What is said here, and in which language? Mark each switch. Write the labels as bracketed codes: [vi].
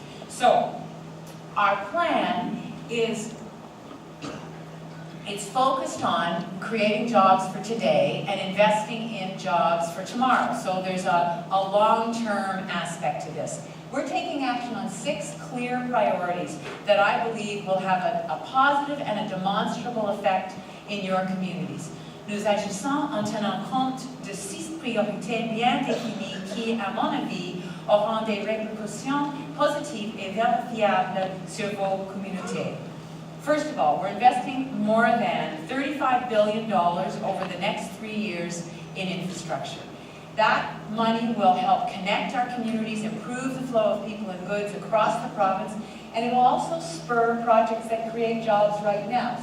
[en] So, our plan is it's focused on creating jobs for today and investing in jobs for tomorrow. So there's a long-term aspect to this. We're taking action on 6 clear priorities that I believe will have a positive and a demonstrable effect in your communities. [fr] Nous agissons en tenant compte de 6 priorités bien définies qui, à mon avis, auront des répercussions positives et vérifiables sur vos communautés. [en] First of all, we're investing more than $35 billion over the next 3 years in infrastructure. That money will help connect our communities, improve the flow of people and goods across the province, and it will also spur projects that create jobs right now.